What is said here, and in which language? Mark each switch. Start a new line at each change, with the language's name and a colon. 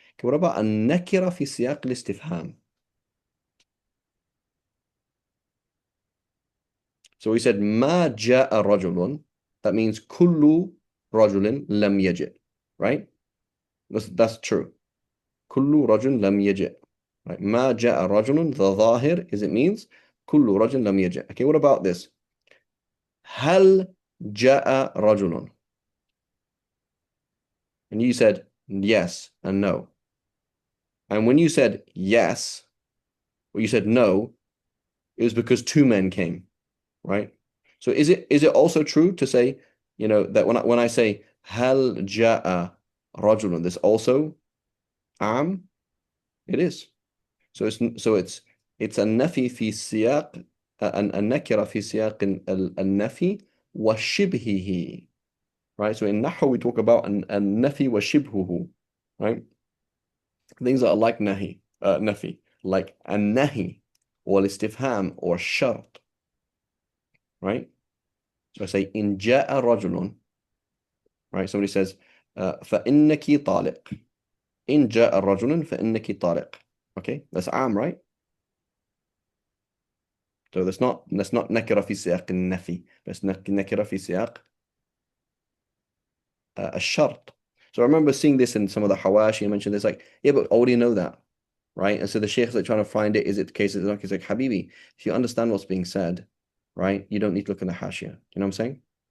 English: Okay, what about
Arabic: النكرة في سياق الاستفهام?
English: So we said
Arabic: ما جاء رجل.
English: That means
Arabic: كل رجل لم يجئ, right?
English: That's true.
Arabic: كل رجل لم يجئ.
English: Right?
Arabic: ما جاء رجل, the ظاهر
English: is it means
Arabic: كل رجل لم يجئ.
English: Okay, what about this?
Arabic: هل جاء رجل?
English: And you said yes and no. And when you said yes, or you said no, it was because two men came, right? So is it also true to say, that when I say
Arabic: هل جاء رجل,
English: this also عام? It is. So it's
Arabic: النفي في سياق النكرة في سياق النفي وشبهه, right?
English: So in Nahu we talk about
Arabic: النفي وشبهه,
English: right? Things that are like nafi, like النهي or الاستفهام or شرط, right? So I say
Arabic: إن جاء رجل,
English: right? Somebody says
Arabic: فإنك طالق. إن جاء رجل فإنك طالق.
English: Okay, that's عام, right? So that's not
Arabic: نكرة في سياق النفي, بس نكرة في سياق الشرط.
English: So I remember seeing this in some of the Hawashi. I mentioned this, like, yeah, but I already know that, right? And so the sheikhs are trying to find it. Is it the case that it's like, Habibi, if you understand what's being said, right, you don't need to look in the Hashia. You know what I'm saying?